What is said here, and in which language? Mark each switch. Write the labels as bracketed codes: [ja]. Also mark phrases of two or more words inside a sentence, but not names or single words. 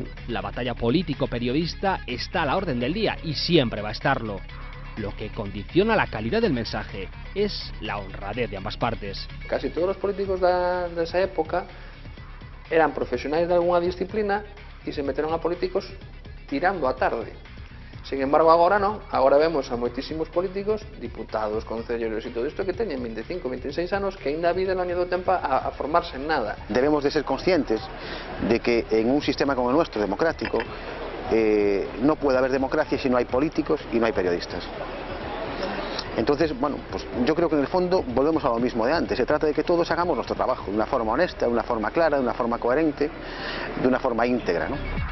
[es] La batalla político-periodista está a la orden del día y siempre va a estarlo. Lo que condiciona la calidad del mensaje es la honradez de ambas partes. Casi todos los políticos de esa época eran profesionales de alguna disciplina y se metieron a políticos tirando a tarde. Sin embargo, [gl] agora non, agora vemos a moitísimos políticos, diputados, concelleiros e todo isto que teñen 25, 26 anos que ainda a vida non lle do tempo a formarse en nada. [es] Debemos de ser conscientes de que en un sistema como el nuestro, democrático, no puede haber democracia si no hay políticos y no hay periodistas. Entonces, bueno, pues yo creo que en el fondo volvemos a lo mismo de antes. Se trata de que todos hagamos nuestro trabajo de una forma honesta, de una forma clara, de una forma coherente, de una forma íntegra, ¿no?